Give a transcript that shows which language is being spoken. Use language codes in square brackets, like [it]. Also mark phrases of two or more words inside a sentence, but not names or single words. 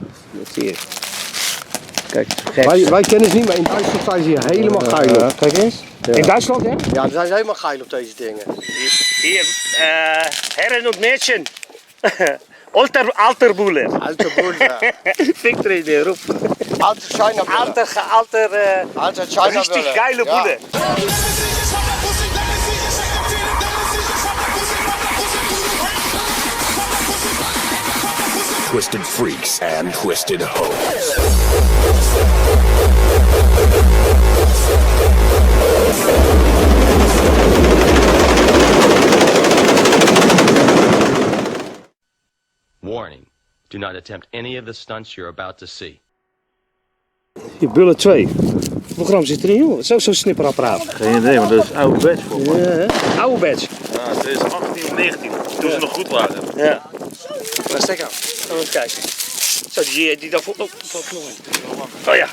[nl] Dat zie je. Kijk, wij kennen ze niet, maar in Duitsland zijn ze hier helemaal geil op. Kijk eens. Ja. In Duitsland, hè? Ja, dan zijn ze helemaal geil op deze dingen. [de] Hier, Herren und Mädchen. Alter Buller. Alter Buller. Victory der roep. Alter China Buller. Alter China Richtig Buller. geile Bulle. [en] Twisted freaks and twisted hoes. Warning, do not attempt any of the stunts you're about to see. [nl] Hier, Buller 2. Hoeveel gram zit erin, joh? Zo'n snipperapparaat. Geen idee, maar dat is oude badge voor mij. Ja, oude badge. Ja, 2018, 19. Toen ze nog goed waren. Ja. Maar stek aan. Gaan we eens kijken. Zo, die daarvoor. Oh, oh ja.